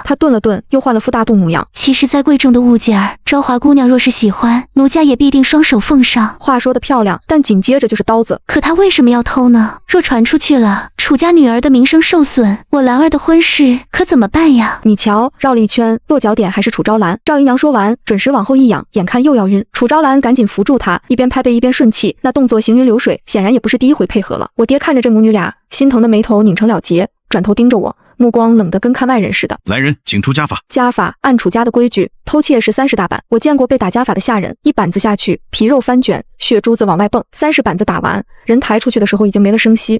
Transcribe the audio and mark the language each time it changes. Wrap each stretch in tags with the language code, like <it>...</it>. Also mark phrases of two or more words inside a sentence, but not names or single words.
<zh>她頓了頓，又換了副大度模樣。其實再貴重的物件兒，昭華姑娘若是喜歡，奴家也必定雙手奉上。話說得漂亮，但緊接着就是刀子。可她為什麼要偷呢？若傳出去了，楚家女兒的名聲受損，我蘭兒的婚事可怎麼辦呀？你瞧，繞了一圈，落腳點還是楚昭蘭。趙姨娘說完，準時往後一仰，眼看又要暈。楚昭蘭趕緊扶住她，一邊拍背一邊順氣，那動作行雲流水，顯然也不是第一回配合了。我爹看着這母女倆，心疼的眉頭擰成了結，轉頭盯着我，目光冷得跟看外人似的。來人，請出家法。家法按楚家的規矩，偷竊是30大板。我見過被打家法的下人，一板子下去，皮肉翻捲，血珠子往外蹦。30板子打完，人抬出去的時候已經沒了聲息。</zh>